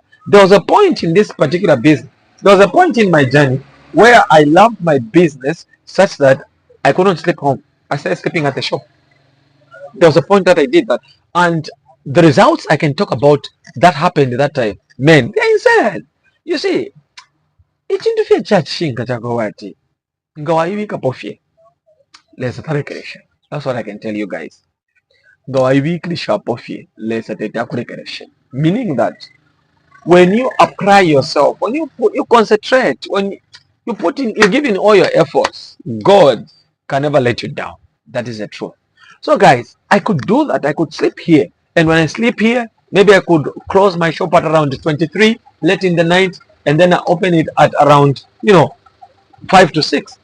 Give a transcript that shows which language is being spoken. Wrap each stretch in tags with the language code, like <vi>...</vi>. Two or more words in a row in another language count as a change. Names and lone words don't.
<en>There was a point in this particular business, there was a point in my journey where I loved my business such that I couldn't sleep home. I started sleeping at the shop. There was a point that I did that, and the results I can talk about that happened at that time, man, they're insane. You see,</en> <bem>ikintu fye kyakishinga kyakowati nga wayibikapo fye, lesa tarekeresha.</bem> <en>That's what I can tell you guys.</en> <bem>Nga wayibikirishapo fye, lesa tetakurekeresha.</bem> <en>Meaning that when you apply yourself, when you concentrate, when you give in all your efforts, God can never let you down. That is the truth. So guys, I could do that. I could sleep here, and when I sleep here, maybe I could close my shop at around 23 late in the night, and then I open it at around 5 to 6.</en>